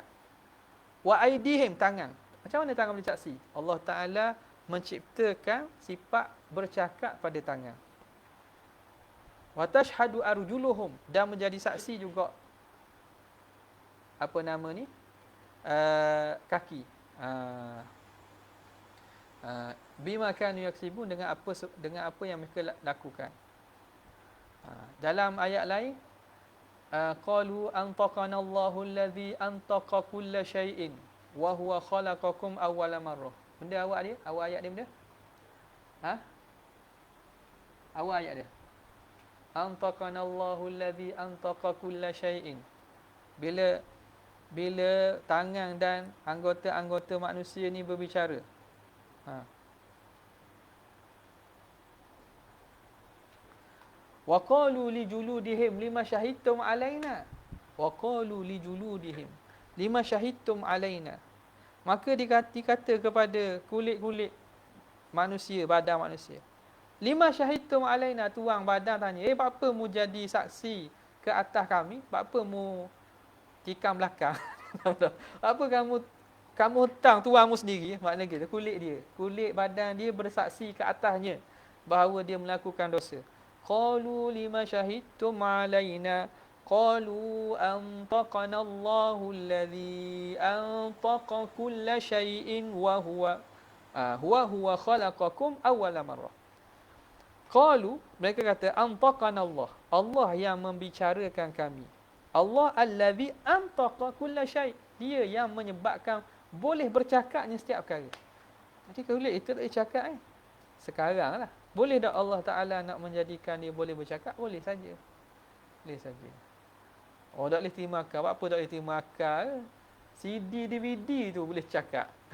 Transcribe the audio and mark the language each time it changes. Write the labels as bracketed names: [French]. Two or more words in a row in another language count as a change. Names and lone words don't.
[Arabic] وأيديهم, tangan. [Malay] Macam mana tangan boleh saksi? Allah Ta'ala menciptakan sifat bercakap pada tangan. [Arabic] وتشهد أرجلهم, [Malay] dan menjadi saksi juga apa nama ni? Kaki. [Arabic] بما كانوا يكسبون, [Malay] dengan apa yang mereka lakukan. Dalam ayat lain, [Arabic] قالوا أنطقنا الله الذي أنطق كل شيء وهو خلقكم أول مرة. [Malay] Benda awak ayat dia benda? Awak ayat dia. [Arabic] أنطقنا الله الذي أنطق كل شيء. [Malay] Bila tangan dan anggota-anggota manusia ni berbicara. [Arabic] وقالوا لجلودهم لم شهدتم علينا. وقالوا لجلودهم لم شهدتم علينا. [Malay] Maka dikata kepada kulit-kulit manusia, badan manusia, [Arabic] لم شهدتم علينا, [Malay] tuang badan tanya, apa mu jadi saksi ke atas kami? Apa mu tikam belakang? Apa kamu hutang tuangmu sendiri? Maknanya gitu, kulit badan dia bersaksi ke atasnya bahawa dia melakukan dosa. [Arabic] قالوا لم شهدتم علينا قالوا أنطقنا الله الذي أنطق كل شيء وهو خلقكم أول مرة. Qalu, [Malay] mereka kata, [Arabic] أنطقنا الله, [Malay] Allah yang membicarakan kami. [Arabic] الله الذي أنطق كل شيء', [Malay] dia yang menyebabkan boleh bercakapnya setiap perkara. Nanti kulit itu tak boleh cakap sekarang lah. Boleh tak Allah Ta'ala nak menjadikan dia boleh bercakap? Boleh saja. Boleh saja. Oh, tak boleh terima akal. Apa tak boleh terima akal? CD, DVD tu boleh cakap.